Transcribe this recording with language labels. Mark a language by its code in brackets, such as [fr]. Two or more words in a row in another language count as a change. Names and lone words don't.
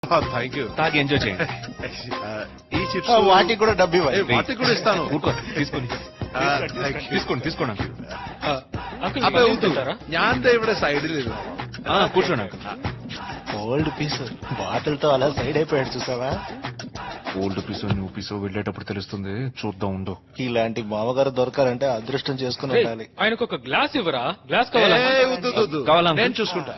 [en] Thank you. [te] తాగి ఎంజాయ్ చేయండి. ఈ చిప్స్ వాటికి కూడా డబ్బు ఇవ్వాలి. వాటికి కూడా ఇస్తాను. తీసుకోండి తీసుకోండి తీసుకోండి [ml] അപ്പൊ ഞാൻ ഇവിടെ സൈഡിലിരുന്നു. [te] కూర్చోండి. [en] old piece [te] బాటిల్ తో అలా సైడ్ అయిపోయాడు చూసావా. [en] old piece-o new piece-o [te] వెళ్ళేటప్పుడు తెలుస్తుంది, చూద్దాం ఉండు. ఇలాంటి మామగారు దొరకాలంటే అదృష్టం చేసుకుని ఉండాలి. ఆయనకు ఒక గ్లాస్ ఇవ్వరా? గ్లాస్ కావాలా? నేను చూసుకుంటా.